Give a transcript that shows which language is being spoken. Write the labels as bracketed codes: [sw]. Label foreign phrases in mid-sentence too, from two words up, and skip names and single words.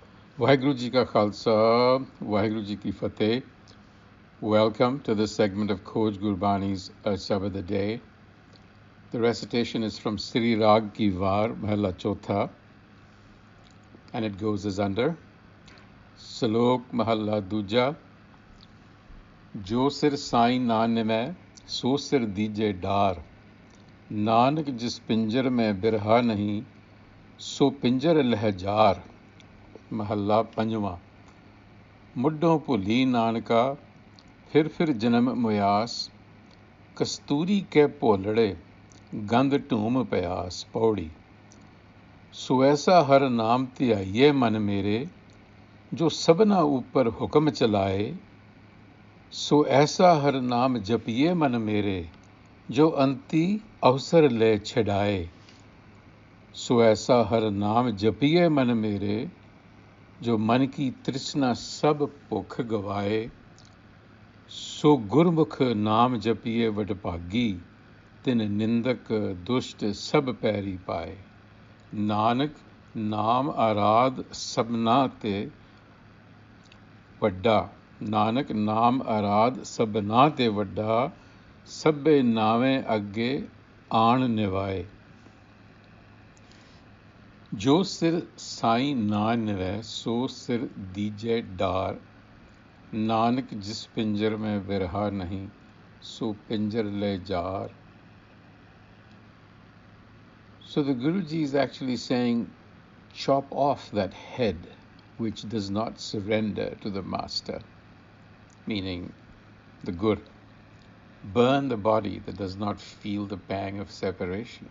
[pa] ਵਾਹਿਗੁਰੂ ਜੀ ਕਾ ਖ਼ਾਲਸਾ, ਵਾਹਿਗੁਰੂ ਜੀ ਕੀ ਫ਼ਤਹਿ. [en] Welcome to this segment of Khoj Gurbani's a-sabad-a-day. The recitation is from Sri Rag Ki Var, Mahalla Chotha, and it goes as under. [pa] ਸਲੋਕ ਮਹਲਾ ਦੂਜਾ. ਜੋ ਸਿਰ ਸਾਂਈ ਨਾ ਨਿਵੈ, ਸੋ ਸਿਰ ਦੀਜੈ ਡਾਰ. ਨਾਨਕ ਜਿਸ ਪਿੰਜਰ ਮਹਿ ਬਿਰਹਾ ਨਹੀ, ਸੋ ਪਿੰਜਰ ਲੈ ਜਾਰ. ਮਹਲਾ ਪੰਜਵਾਂ. ਮੁੱਢੋਂ ਭੁੱਲੀ ਨਾਨਕਾ ਫਿਰ ਜਨਮ ਮੁਆਸ ਕਸਤੂਰੀ ਕੇ ਭੋਲੜੇ ਗੰਧ ਢੂਮ ਪਿਆਸ ਪੌੜੀ ਸੋ ਐਸਾ ਹਰ ਨਾਮ ਧਿਆਈਏ ਮਨ ਮੇਰੇ ਜੋ ਸਭਨਾ ਉੱਪਰ ਹੁਕਮ ਚਲਾਏ ਸੋ ਐਸਾ ਹਰ ਨਾਮ ਜਪੀਏ ਮਨ ਮੇਰੇ ਜੋ ਅੰਤੀ ਅਵਸਰ ਲੈ ਛਡਾਏ ਸੋ ਐਸਾ ਹਰ ਨਾਮ ਜਪੀਏ ਮਨ ਮੇਰੇ ਜੋ ਮਨ ਕੀ ਤ੍ਰਿਸ਼ਨਾ ਸਭ ਭੁਖ ਗਵਾਏ ਸੋ ਗੁਰਮੁਖ ਨਾਮ ਜਪਿਏ ਵਡਭਾਗੀ ਤਿਨ ਨਿੰਦਕ ਦੁਸ਼ਟ ਸਭ ਪੈਰੀ ਪਾਏ ਨਾਨਕ ਨਾਮ ਆਰਾਧ ਸਭਨਾ ਤੇ ਵੱਡਾ ਨਾਨਕ ਨਾਮ ਆਰਾਧ ਸਭਨਾ ਤੇ ਵੱਡਾ ਸਭੇ ਨਾਵੇਂ ਅਗੇ ਆਣ ਨਿਵਾਏ ਜੋ ਸਿਰ ਸਾਂਈ ਨਾ ਨਿਵੈ ਸੋ ਸਿਰ ਦੀਜੈ ਡਾਰ ਨਾਨਕ ਜਿਸ ਪਿੰਜਰ ਮੈਂ ਵਿਰਹਾ ਨਹੀਂ ਸੋ ਪਿੰਜਰ ਲੈ ਜਾਰ. [en] So the Guruji is actually saying, chop off that head which does not surrender to the master, meaning the Guru. Burn the body that does not feel the pang of separation.